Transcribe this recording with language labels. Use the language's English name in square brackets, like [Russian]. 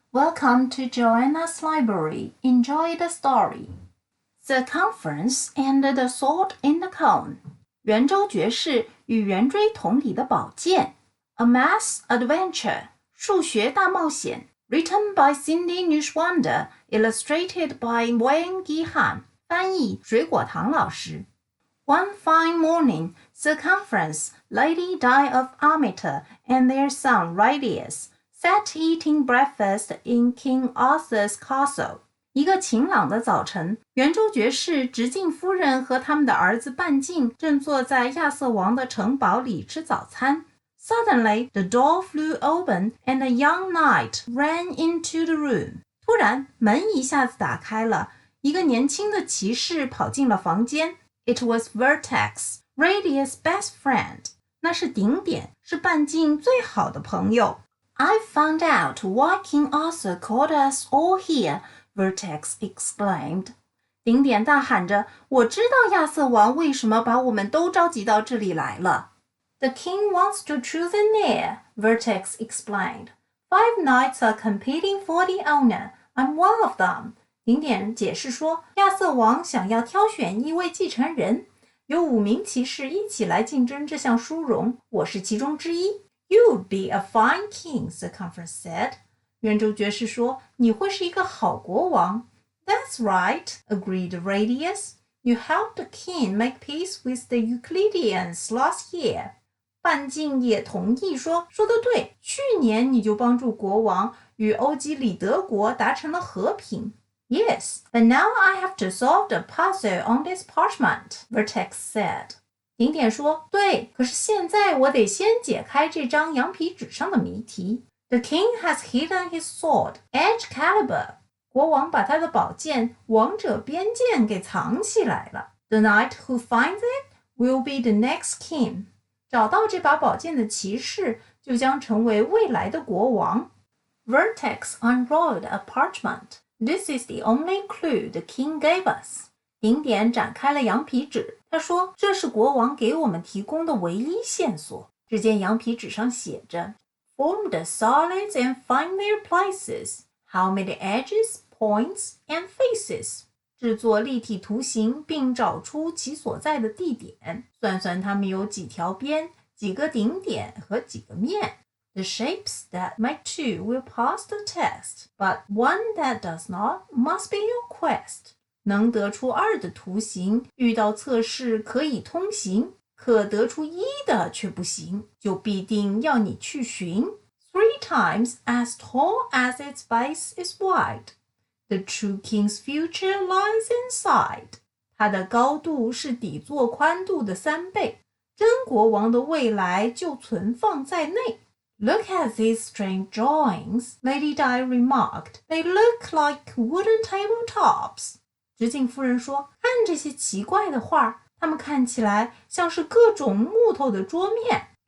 [English] Welcome to Joanna's Library. Enjoy the story. Sir Cumference and the Sword in the Cone. [Chinese] 圆周爵士与圆锥桶里的宝剑。 [English] A Math Adventure. [Chinese] 数学大冒险。 [English] Written by Cindy Neuschwander. Illustrated by Wayne Geehan. [Chinese] 翻译水果糖老师。 [English] One fine morning, Sir Cumference, Lady Di of Armiter, and their son Radius sat eating breakfast in King Arthur's castle. [Chinese] 一个晴朗的早晨，圆周爵士直径夫人和他们的儿子半径正坐在亚瑟王的城堡里吃早餐。 [English] Suddenly, the door flew open and a young knight ran into the room. [Chinese] 突然，门一下子打开了，一个年轻的骑士跑进了房间。 [English] It was Vertex, Radius' best friend. [Chinese] 那是顶点，是半径最好的朋友。 [English] I've found out why King Arthur called us all here, Vertex exclaimed. [Chinese] 顶点大喊着，我知道亚瑟王为什么把我们都召集到这里来了。 [English] The king wants to choose an heir, Vertex explained. 5 knights are competing for the honor. I'm one of them. [Chinese] 顶点解释说，亚瑟王想要挑选一位继承人，有5名骑士一起来竞争这项殊荣，我是其中之一。 [English] You would be a fine king, Sir Cumference said. [Chinese] 圆周爵士说，你会是一个好国王。 [English] That's right, agreed Radius. You helped the king make peace with the Euclideans last year. [Chinese] 半径也同意说得对，去年你就帮助国王与欧几里得国达成了和平。 [English] Yes, but now I have to solve the puzzle on this parchment, Vertex said. [Chinese] 顶点说，对，可是现在我得先解开这张羊皮纸上的谜题。 [English] The king has hidden his sword, Excalibur. [Chinese] 国王把他的宝剑王者边剑给藏起来了。 [English] The knight who finds it will be the next king. [Chinese] 找到这把宝剑的骑士就将成为未来的国王。 [English] Vertex unrolled a parchment. This is the only clue the king gave us. [Chinese] 顶点展开了羊皮纸，他说这是国王给我们提供的唯一线索。只见羊皮纸上写着 [English] Form the solids and find their places. How many edges, points, and faces? [Chinese] 制作立体图形并找出其所在的地点，算算它们有几条边、几个顶点和几个面。 [English] The shapes that make 2 will pass the test, but one that does not must be your quest. [Chinese] 能得出2的图形，遇到测试可以通行，可得出1的却不行，就必定要你去寻。 [English] 3 times as tall as its base is wide. The true king's future lies inside. [Chinese] 它的高度是底座宽度的3倍，真国王的未来就存放在内。 [English] Look at these strange drawings, Lady Di remarked. They look like wooden tabletops. [Chinese] 直径夫人说，看这些奇怪的画，它们看起来像是各种木头的桌面。